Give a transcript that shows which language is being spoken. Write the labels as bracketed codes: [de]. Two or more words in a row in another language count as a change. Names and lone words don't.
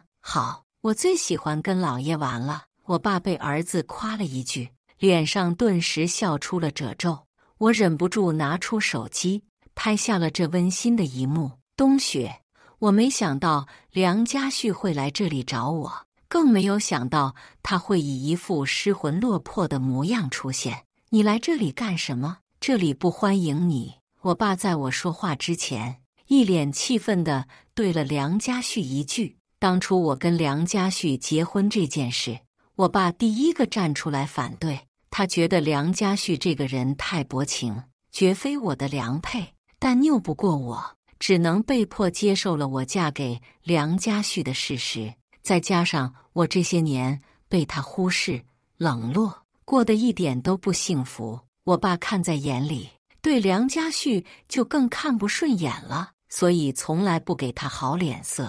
[zh] 好，我最喜歡跟姥爺玩了。我爸被兒子誇了一句，臉上頓時笑出了褶皺。我忍不住拿出手機，拍下了這溫馨的一幕。冬雪，我沒想到梁家旭會來這裡找我，更沒有想到他會以一副失魂落魄的模樣出現。你來這裡幹什麼？這裡不歡迎你。我爸在我說話之前，一臉氣憤地對了梁家旭一句。當初我跟梁家旭結婚這件事，我爸第一個站出來反對。他覺得梁家旭這個人太薄情，絕非我的良配，但拗不過我，只能被迫接受了我嫁給梁家旭的事實。再加上我這些年被他忽視、冷落，過得一點都不幸福，我爸看在眼裡，對梁家旭就更看不順眼了，所以從來不給他好臉色。